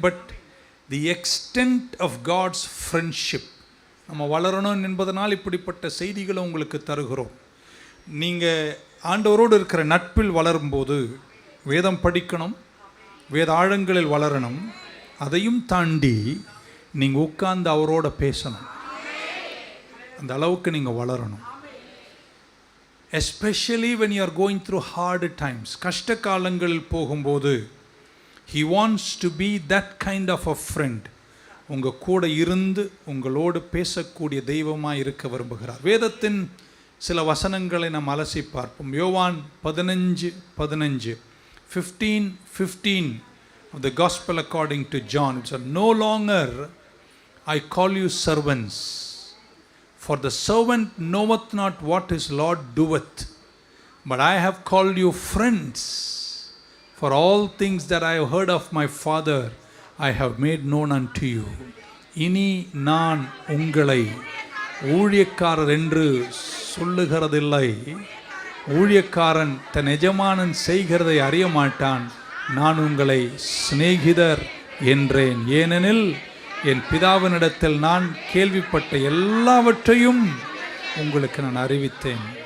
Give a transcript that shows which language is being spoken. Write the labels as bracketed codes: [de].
[en] but the extent of God's friendship [ta] நம்ம வளரணும் என்பதனால் இப்படிப்பட்ட செய்திகளை உங்களுக்கு தருகிறோம். நீங்கள் ஆண்டவரோடு இருக்கிற நட்பில் வளரும்போது வேதம் படிக்கணும், வேத ஆழங்களில் வளரணும், அதையும் தாண்டி நீங்கள் உட்கார்ந்து அவரோட பேசணும். அந்த அளவுக்கு நீங்கள் வளரணும். [en] especially when you are going through hard times, [ta] கஷ்ட காலங்களில் போகும்போது [en] he wants to be that kind of a friend. [ta] உங்கள் கூட இருந்து உங்களோடு பேசக்கூடிய தெய்வமாக இருக்க விரும்புகிறார். வேதத்தின் சில வசனங்களை நாம் அலசி பார்ப்போம். [en] யோவான் 15:15 15:15 of the gospel according to John. It's no longer I call you servants, for the servant knoweth not what his Lord doeth, but I have called you friends, for all things that I have heard of my Father I have made known unto you. [ta] இனி நான் உங்களை ஊழியக்காரர் என்று சொல்லுகிறதில்லை. ஊழியக்காரன் தன் எஜமானன் செய்கிறதை அறிய மாட்டான். நான் உங்களை சிநேகிதர் என்றேன். ஏனெனில் என் பிதாவினிடத்தில் நான் கேள்விப்பட்ட எல்லாவற்றையும் உங்களுக்கு நான் அறிவித்தேன்.